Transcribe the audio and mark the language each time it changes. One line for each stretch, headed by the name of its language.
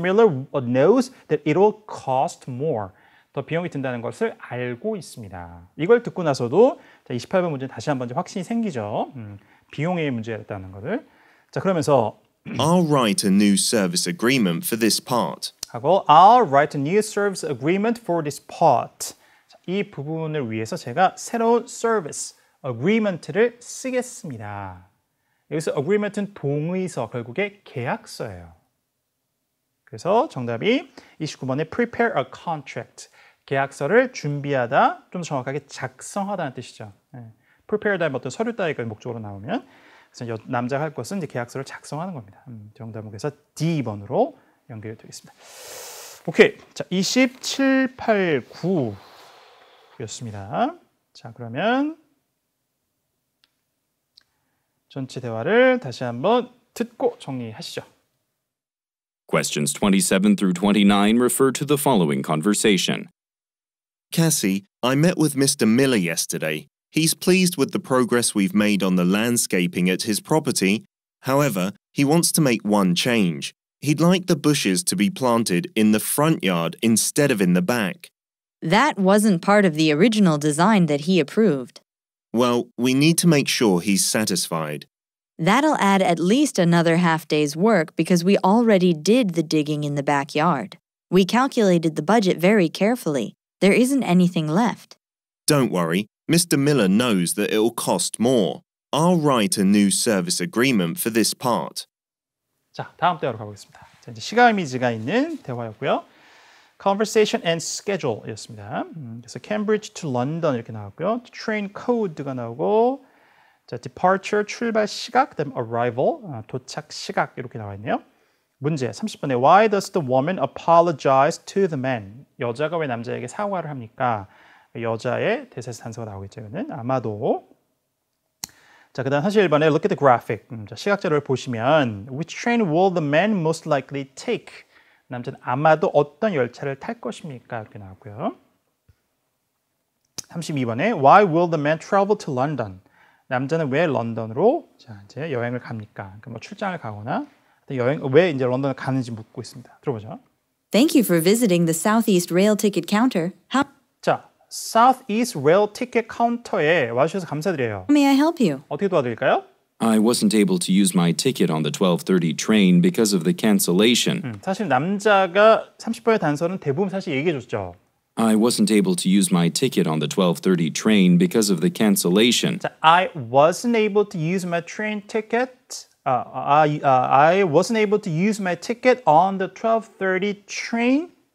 English: Miller knows that it will cost more.
Korean: 더 비용이 든다는 것을 알고 있습니다. 이걸 듣고 나서도 자, 28번 문제는 다시 한번 확신이 생기죠. 비용의 문제였다는 것을. 자, 그러면서
English: I'll write a new service agreement for this part. 하고 I'll write a new service agreement for this part.
Korean: 자, 이 부분을 위해서 제가 새로운
English: service agreement
Korean: 를 쓰겠습니다. 여기서 agreement은 동의서, 결국에 계약서예요. 그래서 정답이 29번에
English: prepare a contract.
Korean: 계약서를 준비하다, 좀 더 정확하게 작성하다는 뜻이죠. prepare 다음에 어떤 서류 따위가 목적으로 나오면 그래서 남자가 할 것은 이제 계약서를 작성하는 겁니다. 정답은 그래서 D번으로 연결이 되겠습니다. 오케이. 자, 27, 8, 9였습니다. 자, 그러면 전체 대화를 다시 한번 듣고 정리하시죠.
English: Questions 27 through 29 refer to the following conversation. Cassie, I met with Mr. Miller yesterday. He's pleased with the progress we've made on the landscaping at his property. However, he wants to make one change. He'd like the bushes to be planted in the front yard instead of in the back. That wasn't part of the original design that he approved. Well, we need to make sure he's satisfied. That'll add at least another half day's work because we already did the digging in the backyard. We calculated the budget very carefully. There isn't anything left. Don't worry, Mr. Miller knows that it'll cost more. I'll write a new service agreement for this part.
Korean: 자, 다음 대화로 가보겠습니다. 자, 이제 시각 이미지가 있는 대화였고요.
English: conversation and schedule이었습니다.
Korean: 그래서 Cambridge to London 이렇게 나왔고요. train code가 나오고 자, departure 출발 시각, 그다음 arrival 도착 시각 이렇게 나와 있네요.
English: 문제 30번에 Why does the woman apologize to the man?
Korean: 여자가 왜 남자에게 사과를 합니까? 여자의 대세사 단서가 나오겠죠. 이거는 아마도 자, 그다음 41번에
English: Look at the graphic.
Korean: 자, 시각 자료를 보시면
English: Which train will the man most likely take?
Korean: 남자는 아마도 어떤 열차를 탈 것입니까? 이렇게 나왔고요.
English: 32번에 Why will the man travel to London?
Korean: 남자는 왜 런던으로 자, 이제 여행을 갑니까? 그러니까 뭐 출장을 가거나 왜 이제 런던을 가는지 묻고 있습니다. 들어보죠.
English: Thank you for visiting the Southeast Rail ticket counter. How
Korean: 자, Southeast Rail 티켓 카운터에 와주셔서 감사드려요.
English: may I help you?
Korean: 어떻게 도와드릴까요?
English: I wasn't able to use my ticket on the 12:30 train because of the cancellation.
Korean: 사실 남자가 30번의 단서는 대부분 사실 얘기해줬죠.
English: I wasn't able to use my ticket on the 12:30 train because of the cancellation. 자, I wasn't able to use my train ticket. I wasn't able to use my ticket on the 12:30 train.